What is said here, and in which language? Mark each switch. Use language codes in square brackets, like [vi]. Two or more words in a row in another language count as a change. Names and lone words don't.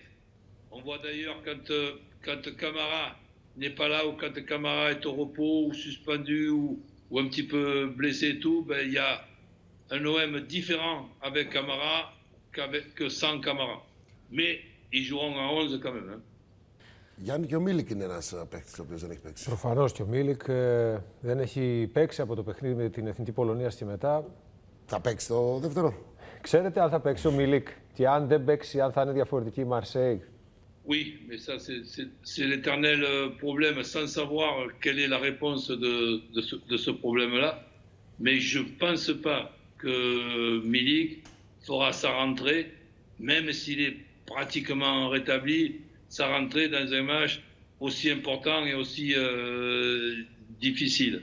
[fr] On voit d'ailleurs quand Camara n'est pas là ou quand Camara est au repos ou suspendu ou un petit peu blessé et tout, ben, il y a un OM différent avec Camara que sans Camara. Mais ils joueront à 11 quand même. Hein. [el] Γιάννη, και ο Μίλικ είναι ένας παίκτης ο οποίος δεν έχει παίξει. Προφανώς και ο Μίλικ δεν έχει παίξει από το παιχνίδι με την Εθνική Πολωνία και μετά. Θα παίξει το δεύτερο? Ξέρετε αν θα παίξει ο Μίλικ και αν δεν παίξει, αν θα είναι διαφορετική η Μαρσέη? [fr] Oui, mais ça c'est l'éternel problème, sans savoir quelle est la réponse de ce problème-là. Mais je ne pense pas que Milik fera sa rentrée, même s'il est pratiquement rétabli, sa rentrée dans un match aussi important et aussi difficile.